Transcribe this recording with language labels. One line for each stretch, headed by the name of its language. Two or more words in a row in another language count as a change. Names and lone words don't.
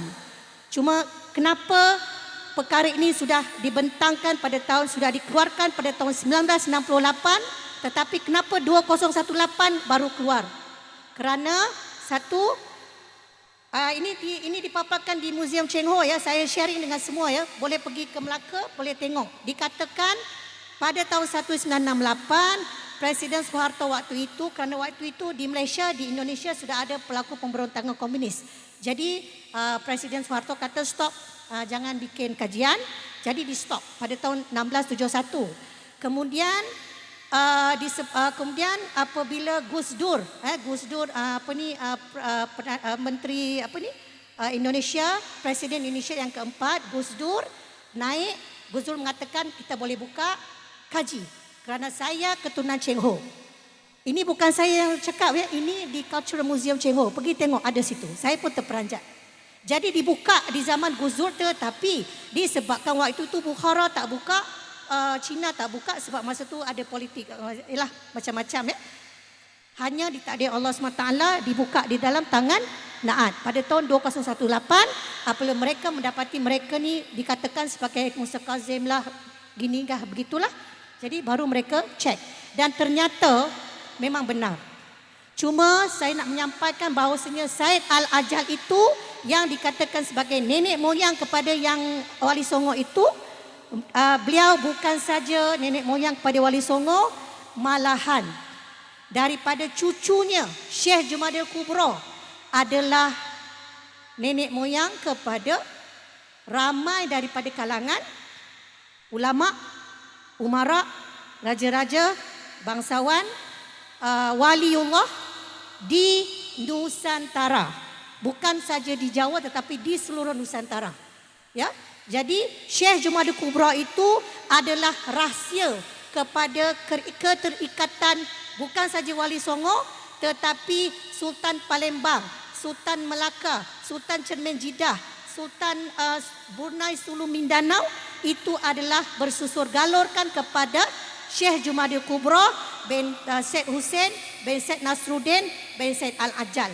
Malay: Cuma kenapa perkara ini sudah dibentangkan sudah dikeluarkan pada tahun 1968, tetapi kenapa 2018 baru keluar? Kerana satu, ini dipaparkan di Museum Cheng Ho ya. Saya sharing dengan semua ya. Boleh pergi ke Melaka, boleh tengok. Dikatakan pada tahun 1968 Presiden Soeharto waktu itu, kerana waktu itu di Malaysia, di Indonesia sudah ada pelaku pemberontakan komunis. Jadi Presiden Soeharto kata stop, jangan bikin kajian. Jadi di stop pada tahun 1671. Kemudian apabila Gus Dur Menteri Indonesia, Presiden Indonesia yang keempat, Gus Dur naik, Gus Dur mengatakan kita boleh buka kaji kerana saya keturunan Cheng Ho. Ini bukan saya yang cakap ya, ini di Cultural Museum Cheng Ho. Pergi tengok, ada situ. Saya pun terperanjat. Jadi dibuka di zaman Gus Dur, tetapi disebabkan waktu itu Bukhara tak buka, Cina tak buka sebab masa tu ada politik, macam-macam ya. Hanya ditakdir Allah SWT dibuka di dalam tangan Naat pada tahun 2018 apabila mereka mendapati mereka ni dikatakan sebagai Musa Kazim lah, gini kah begitulah. Jadi baru mereka cek dan ternyata memang benar. Cuma saya nak menyampaikan bahawasanya Said Al-Ajal itu yang dikatakan sebagai nenek moyang kepada yang Wali Songo itu, beliau bukan saja nenek moyang kepada Wali Songo, malahan daripada cucunya Syekh Jumadil Kubro adalah nenek moyang kepada ramai daripada kalangan ulama, umara, raja-raja, bangsawan, waliullah di Nusantara. Bukan saja di Jawa tetapi di seluruh Nusantara. Ya. Jadi Syekh Jumadil Kubra itu adalah rahsia kepada keterikatan bukan saja Wali Songo tetapi Sultan Palembang, Sultan Melaka, Sultan Cermin Jeddah, Sultan Brunei Sulu Mindanao itu adalah bersusur galurkan kepada Syekh Jumadil Kubra bin Syed Hussein bin Syed Nasruddin bin Syed Al-Ajal.